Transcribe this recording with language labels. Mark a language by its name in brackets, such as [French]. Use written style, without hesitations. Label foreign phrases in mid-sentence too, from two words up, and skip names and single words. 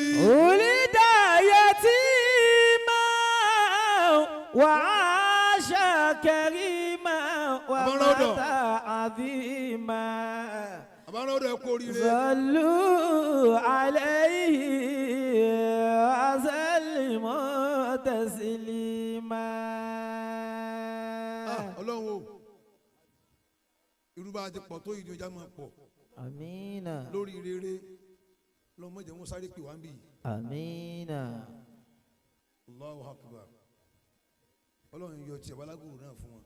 [Arabic] ولد يتيما وعاش كريما ومات عظيما. صلوا عليه وسلموا تسليما. [Yoruba] Ọlọ́run irú bá ti pọ̀ tó ìdí ọjà máa pọ̀. Àmínà. lórí rere lọ́mọdé wọn sáré pè wá ń bì. Àmínà. [Arabic] Allahu Akbar. [Yoruba] Ọlọ́run yọ tiẹ̀ balágùrù náà fún wọn.